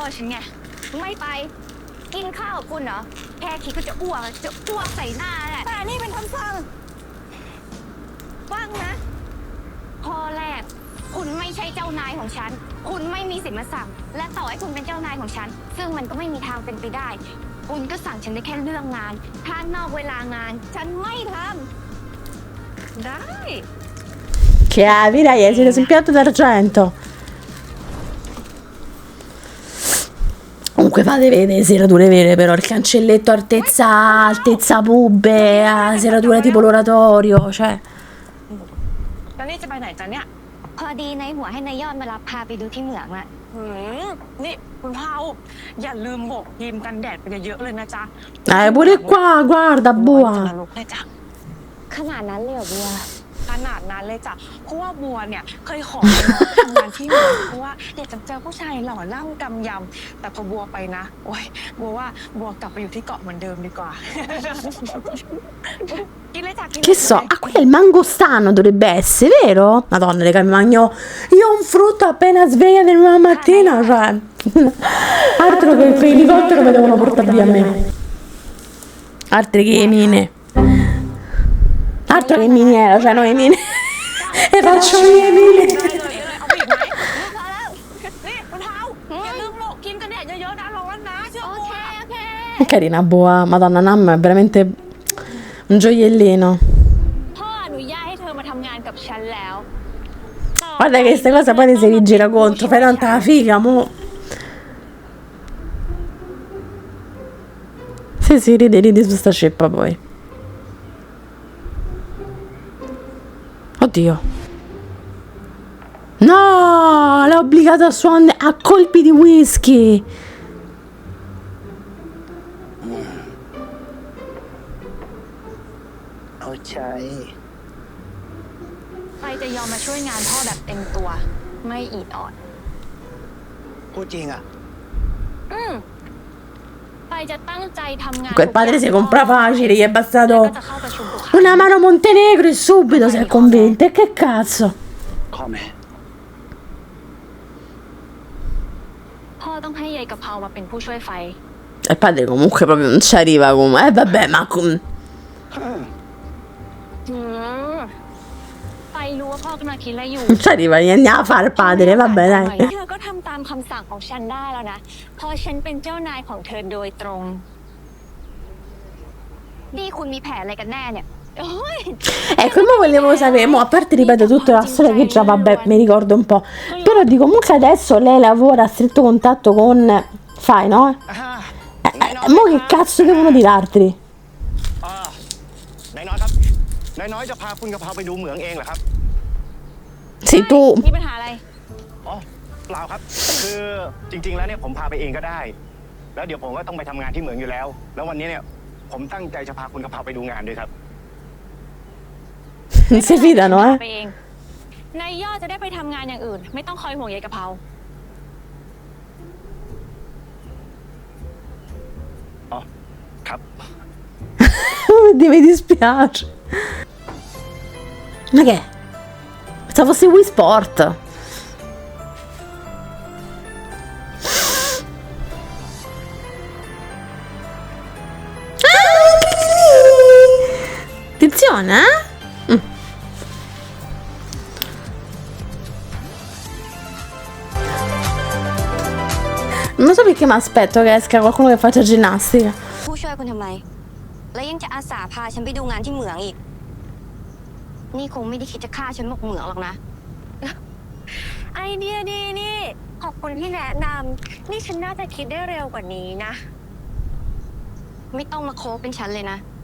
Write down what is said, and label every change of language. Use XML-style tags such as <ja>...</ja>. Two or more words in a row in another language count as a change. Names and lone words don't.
<th>ฉันไงไม่ไปกินข้าวกับคุณเหรอแค่คิดก็จะอ้วกใส่หน้าแหละแต่นี่เป็นคำสั่งฟังนะข้อแรกคุณไม่ใช่เจ้านายของฉันคุณไม่มีสิทธิ์มาสั่งและต่อให้คุณเป็นเจ้านายของฉันซึ่งมันก็ไม่มีทางเป็นไปได้คุณก็สั่งฉันได้แค่เรื่องงานถ้านอกเวลางานฉันไม่ทำได้</th> <it>Chiavi, dai, hai siete sul piatto d'argento. Comunque fate vedere serrature vere, però il cancelletto altezza pube, serratura tipo l'oratorio, cioè.</it> <th>แล้วนี่จะไปไหนจ๊ะเนี่ยพอดีนายหัวให้นายยอดมารับพาไปดูที่เหมืองอะนี่คุณเผาอย่าลืมบอกครีมกันแดดไปเยอะๆเลยนะจ๊ะ</th> <it>Pure qua, guarda,</it> <th>จะ</th> <it>buona.</it> <th>นรกเลยจ้ะขนาดนั้นเลยเหรอบัวขนาดนั้นเลยจ้ะเพราะว่าบัวเนี่ยเคยขอทำงานที่เหมืองเพราะว่าอยากจะเจอผู้ชายหล่อล่ำกำยำแต่พอบัวไปนะโอ้ยบัวว่าบัวกลับไปอยู่ที่เกาะเหมือนเดิมดีกว่า กินเลยจ้ะกิน</th> <it>Che so, ah, qui è il mangostano dovrebbe essere, vero? Madonna, raga, mi mangio io un frutto appena sveglia del mattina, cioè. Altro che quei elicottero mi devono portare via a me. Altre che mine. Altro che miniera, cioè noi mine. E faccio mie mine.</it> <th>เอาอีกไหมพอแล้วนี่คุณเท้าอย่าลืมโลกกินกันแดดเยอะๆนะร้อนนะเชื่อบัวโอเค</th> <it>Carina, boa, Madonna, Nam è veramente un gioiellino.</it> <th>พ่ออนุญาตให้เธอมาทำงานกับฉันแล้ว</th> <it>Guarda che queste cose poi ti si rigira contro, fai tanta figa, mo. Sì, ridi su sta ceppa poi. Oddio. No, l'ha obbligato a suonare a colpi di whisky.</it> <th>เอาใจ ไปจะยอมมาช่วยงานพ่อแบบเต็มตัว ไม่อีดออด พูดจริงอ่ะ ไปจะตั้งใจทำงาน</th> <it>Quel padre si compra facile, gli è</it> <th>แล้ว</th> <it>bastato</it> <th>ก็จะเข้าประชุมทุกครั้ง</th> <it>una mano Montenegro e subito si è convinta. E che cazzo?</it> <th>ข้อแม่ พ่อต้องให้ยายกะเพรามาเป็นผู้ช่วยไฟ</th> <it>E il padre comunque proprio non ci arriva come. Vabbè, ma</it> <th>ไปรู้ว่าพ่อกำลังคิดอะไรอยู่</th> <it>non ci arriva niente a fare il padre, vabbè dai.</it> <th>เธอก็ทำตามคำสั่งของฉันได้แล้วนะ เพราะฉันเป็นเจ้านายของเธอโดยตรง นี่คุณมีแผนอะไรกันแน่เนี่ย</th> <it>Ecco, mo volevo sapere, mo, a parte ripeto tutta la storia che già vabbè mi ricordo un po', però dico comunque adesso lei lavora a stretto contatto con Fai, no? Mo che cazzo devono dirarti?</it> <th>นายน้อยครับนายน้อยจะพาคุณกะเพราไปดูเหมืองเองเหรอครับ</th> <it>Sei tu.</it> <th>มีปัญหาอะไร อ๋อเปล่าครับ คือจริง ๆ แล้วเนี่ยผมพาไปเองก็ได้ แล้วเดี๋ยวผมก็ต้องไปทำงานที่เหมืองอยู่แล้ว แล้ววันนี้เนี่ยผมตั้งใจจะพาคุณกะเพราไปดูงานด้วยครับ</th> <it>Si fidano,</it> <th>ไปเองนายยอดจะได้ไปทำงานอย่างอื่น ไม่ต้องคอยห่วงยายกะเพรา อ๋อ ครับ</th> <it>Mi dispiace. Ma che? Pensavo fosse Wii Sport. Attenzione, eh? Non so perché mi aspetto che esca qualcuno che faccia ginnastica.</it> <th>ผู้ช่วยคุณทำไม แล้วยังจะอาสาพาฉันไปดูงานที่เหมืองอีก นี่คงไม่ได้คิดจะฆ่าฉันหมกเหมืองหรอกนะ ไอเดียดีนี่ ขอบคุณที่แนะนำนี่ฉันน่าจะคิดได้เร็วกว่านี้นะ ไม่ต้องมาโค้เป็นฉันเลยนะ</th>